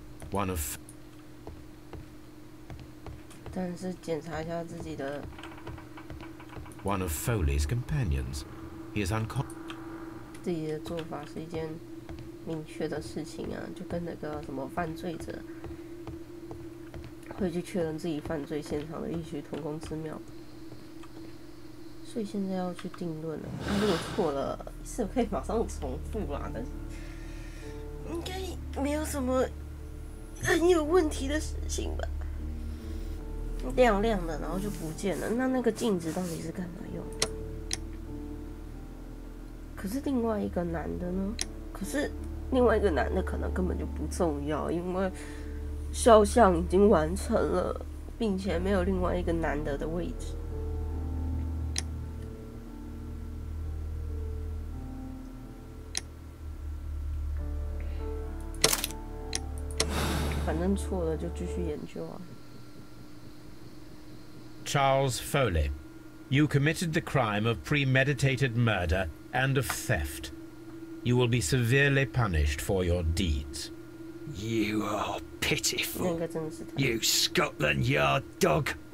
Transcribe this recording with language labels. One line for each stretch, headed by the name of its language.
English: One of...
Chinese: 但是检查一下自己的
English: One of Foley's companions. He is unconscious.
Chinese: 自己的做法是一件明确的事情啊，就跟那个什么犯罪者会去确认自己犯罪现场的异曲同工之妙。所以现在要去定论了。如果错了，是可以马上重复啦，但是应该没有什么很有问题的事情吧。亮亮的，然后就不见了。那个镜子到底是干嘛用的？可是另外一个男的呢？可是另外一个男的可能根本就不重要，因为肖像已经完成了，并且没有另外一个男的的位置。反正错了就继续研究啊。
English: Charles Foley, you committed the crime of premeditated murder and of theft. You will be severely punished for your deeds. You are
Chinese: 那
English: pitiful.
Chinese: 应该真的是他。
English: You Scotland Yard dog.